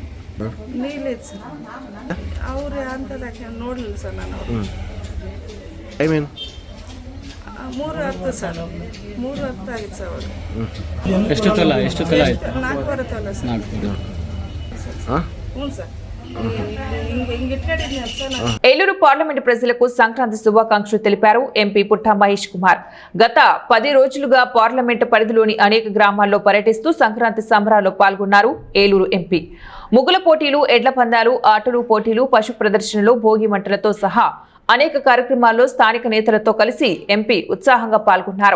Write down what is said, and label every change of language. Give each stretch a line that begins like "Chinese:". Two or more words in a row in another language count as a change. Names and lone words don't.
Kannada: ನೀಲಿದ್ ಸರ್. ಅವ್ರು ಅಂಥದ್ದು ಹಾಕೊಂಡು ನೋಡಲಿಲ್ಲ ಸರ್. ನಾನು ಅವರು 3:10 ಸರ್. 3:10 ಆಗಿತ್ತು ಸರ್. ಅವರು ಎಷ್ಟು ತೊಲ ಆಯ್ತು? 4 ತೊಲ ಸರ್. ಹ್ಞೂ ಸರ್.
Telugu: ఏలూరు పార్లమెంటు ప్రజలకు సంక్రాంతి శుభాకాంక్షలు తెలిపారు ఎంపీ పుట్టా మహేష్ కుమార్. గత 10 రోజులుగా పార్లమెంటు పరిధిలోని అనేక గ్రామాల్లో పర్యటిస్తూ సంక్రాంతి సంబరాల్లో పాల్గొన్నారు ఏలూరు ఎంపీ. ముగ్గుల పోటీలు, ఎడ్ల పందాలు, ఆటలు పోటీలు, పశు ప్రదర్శనలు, భోగి మంటలతో సహా అనేక కార్యక్రమాల్లో స్థానిక నేతలతో కలిసి ఎంపీ ఉత్సాహంగా పాల్గొన్నారు.